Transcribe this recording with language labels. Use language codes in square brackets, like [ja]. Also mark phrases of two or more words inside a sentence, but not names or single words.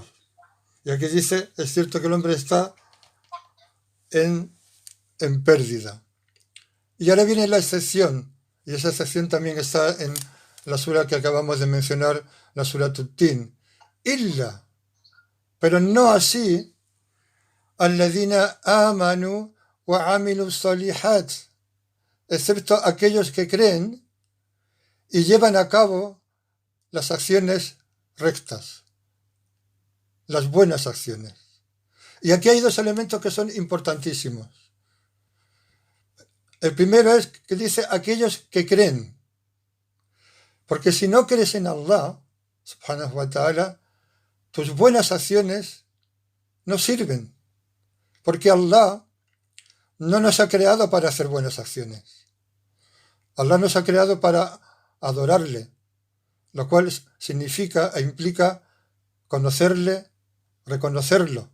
[es] Y aquí dice, es cierto que el hombre está en pérdida. Y ahora viene la excepción, y esa excepción también está en la sura que acabamos de mencionar, la sura Tin. Illa, pero no así, [ar] الذين آمنوا وعملوا الصالحات, [es] excepto aquellos que creen y llevan a cabo las acciones rectas, las buenas acciones. Y aquí hay dos elementos que son importantísimos. El primero es que dice aquellos que creen, porque si no crees en [ar] الله سبحانه وتعالى, [es] tus buenas acciones no sirven, porque Allah no nos ha creado para hacer buenas acciones. Allah nos ha creado para adorarle, lo cual significa e implica conocerle, reconocerlo.